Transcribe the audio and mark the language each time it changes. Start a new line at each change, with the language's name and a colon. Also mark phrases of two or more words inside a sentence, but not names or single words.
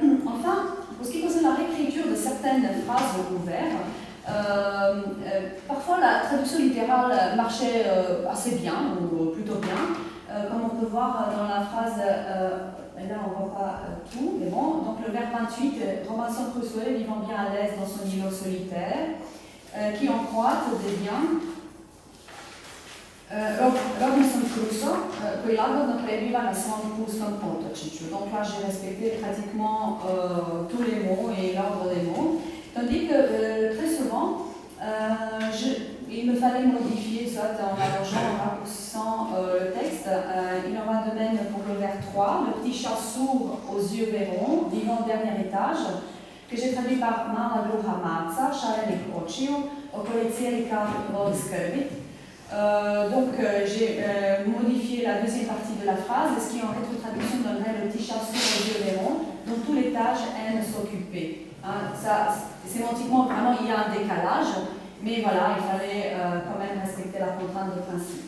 French: Enfin, pour ce qui concerne la réécriture de certaines phrases ou verbes, parfois la traduction littérale marchait assez bien, ou plutôt bien, comme on peut voir dans la phrase, là on ne voit pas tout, mais bon, donc le verbe 28, Robinson Crusoe vivant bien à l'aise dans son îlot solitaire, qui en croate devient Robinson Crusoe,
Croatian: koji lagodno prebiva na svom pustom otočiću.
French: Donc là j'ai respecté pratiquement tous les mots et l'ordre des mots. Tandis que très souvent, il me fallait modifier, soit en allongeant, en raccourcissant le texte. Il en va de même pour le vers 3, le petit chat sourd aux yeux verrons, vivant au dernier étage, que j'ai traduit par
Croatian: Mala druha maca, šarenih očiju, okoli cijelika voli skrbit.
French: Donc j'ai modifié la deuxième partie de la phrase, ce qui en rétrotraduction donnerait le petit chat sourd aux yeux verrons, dont tout l'étage aime s'occuper. Sémantiquement, vraiment, il y a un décalage, mais voilà, il fallait quand même respecter la contrainte de principe.